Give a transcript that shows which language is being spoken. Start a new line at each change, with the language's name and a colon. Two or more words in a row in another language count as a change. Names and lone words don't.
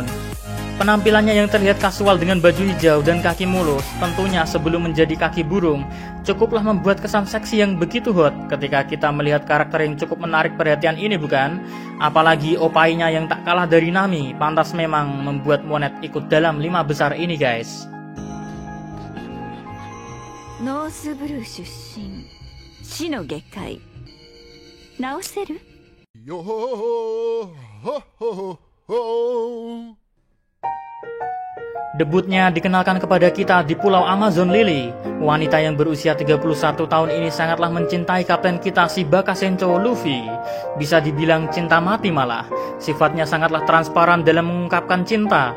Indonesian: Penampilannya yang terlihat kasual dengan baju hijau dan kaki mulus, tentunya sebelum menjadi kaki burung, cukuplah membuat kesan seksi yang begitu hot ketika kita melihat karakter yang cukup menarik perhatian ini, bukan? Apalagi opainya yang tak kalah dari Nami, pantas memang membuat Monet ikut dalam 5 besar ini, guys.
Japanese: ノースブルー出身死の外科医治せる Yo ho ho ho ho.
Indonesian: Debutnya dikenalkan kepada kita di Pulau Amazon Lily. Wanita yang berusia 31 tahun ini sangatlah mencintai kapten kita si Baka Sencho Luffy. Bisa dibilang cinta mati malah. Sifatnya sangatlah transparan dalam mengungkapkan cinta.